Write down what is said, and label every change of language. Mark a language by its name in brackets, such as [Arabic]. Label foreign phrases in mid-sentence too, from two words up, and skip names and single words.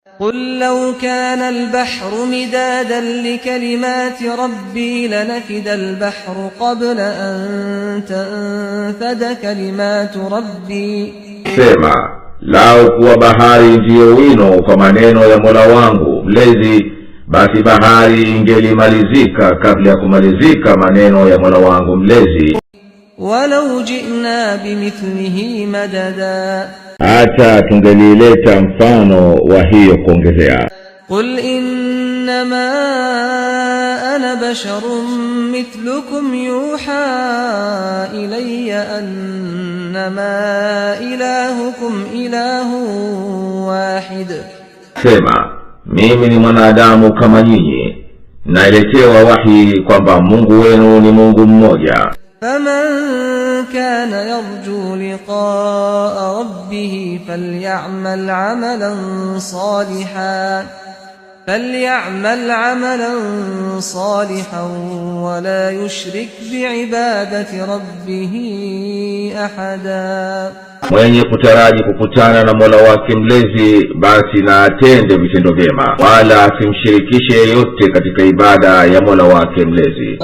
[Arabic] قل لو كان البحر مدادا لكلمات ربي لنفد البحر قبل أن تنفد كلمات ربي. [Swahili] Sema, lau kuwa bahari ndiyo wino kwa maneno ya Mola wangu mlezi, basi bahari ingelimalizika kabla ya kumalizika maneno ya Mola wangu mlezi. [Arabic] ولو جئنا بمثله مددا, [Swahili] hata tungelileta mfano wa hiyo kuongezea. [Arabic] قل إنما أنا بشر مثلكم يوحى إلي أنما إلهكم إله واحد. [Swahili] Sema, mimi ni mwanadamu kama nyinyi, naeletewa wahi kwamba Mungu wenu ni Mungu mmoja. [Arabic] فمن كان يرجو لقاء ربه فليعمل عملا صالحا ولا يشرك بعبادة ربه أحدا. [Swahili] Mwenye kutaraji kukutana na Mola wake mlezi, basi na atende vitendo vyema, wala asimshirikishe yeyote katika ibada ya Mola wake mlezi.